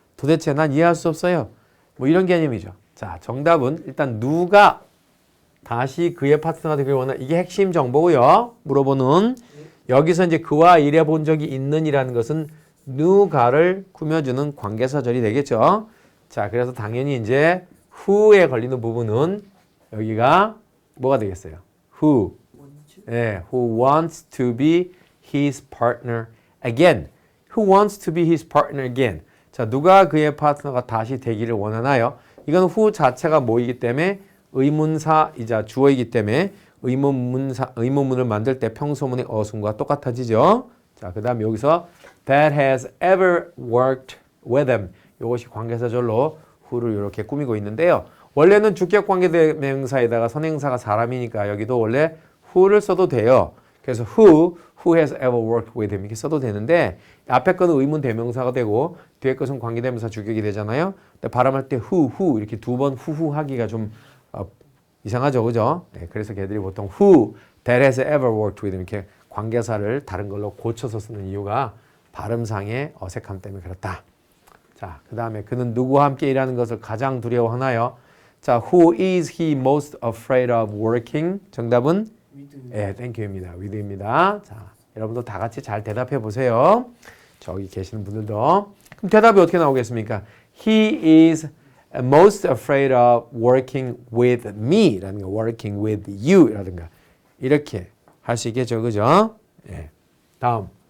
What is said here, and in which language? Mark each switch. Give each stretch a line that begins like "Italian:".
Korean: 도대체 난 이해할 수 없어요. 뭐 이런 개념이죠. 자, 정답은 일단 누가 다시 그의 파트너가 되길 원하나 이게 핵심 정보고요. 물어보는 여기서 이제 그와 일해본 적이 있는이라는 것은 누가를 꾸며주는 관계사절이 되겠죠. 자, 그래서 당연히 이제 who에 걸리는 부분은 여기가 뭐가 되겠어요?
English: Who.
Korean: 네,
English: who wants to be his partner again. Who wants to be his partner again.
Korean: 자, 누가 그의 파트너가 다시 되기를 원하나요? 이건 who 자체가 뭐이기 때문에 의문사이자 주어이기 때문에 의문문을 만들 때 평소문의 어순과 똑같아지죠. 자, 그 다음에 여기서
English: that has ever worked with him.
Korean: 이것이 관계사절로 who를 이렇게 꾸미고 있는데요. 원래는 주격 관계대명사에다가 선행사가 사람이니까 여기도 원래 who를 써도 돼요. 그래서
English: who has ever worked with him
Korean: 이렇게 써도 되는데 앞에 거는 의문 대명사가 되고 뒤에 것은 관계대명사 주격이 되잖아요. 근데 발음할 때 who 이렇게 두 번 후후 하기가 좀 이상하죠, 그죠? 네, 그래서 걔들이 보통
English: who that has ever worked with him
Korean: 이렇게 관계사를 다른 걸로 고쳐서 쓰는 이유가 발음상의 어색함 때문에 그렇다. 자, 그 다음에 그는 누구와 함께 일하는 것을 가장 두려워하나요?
English: 자, who is he most afraid of working?
Korean: 정답은
English: 위드.
Korean: 예, 땡큐입니다. with입니다. 자, 여러분도 다 같이 잘 대답해 보세요. 저기 계시는 분들도. 그럼 대답이 어떻게 나오겠습니까?
English: He is most afraid of working with me 라든가 working with you
Korean: 라든가 이렇게 할 수 있겠죠. 그죠? 예. 다음.